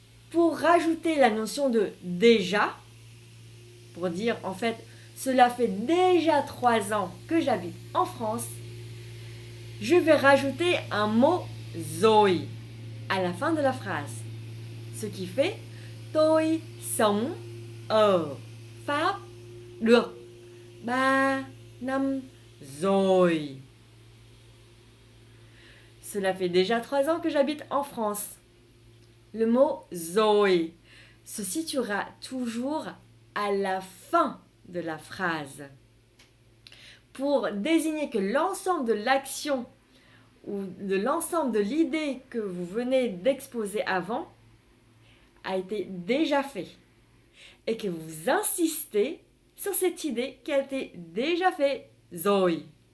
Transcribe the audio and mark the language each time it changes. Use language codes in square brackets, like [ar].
[fr] Pour rajouter la notion de déjà, pour dire en fait, cela fait déjà 3 ans que j'habite en France, je vais rajouter un mot rồi à la fin de la phrase. Ce qui fait [vi] Tôi sống ở Pháp được 3 năm rồi. [fr] Cela fait déjà 3 ans que j'habite en France. Le mot rồi se situera toujours à la fin de la phrase pour désigner que l'ensemble de l'action ou de l'ensemble de l'idée que vous venez d'exposer avant a été déjà fait et que vous insistez sur cette idée qui a été déjà faite, rồi.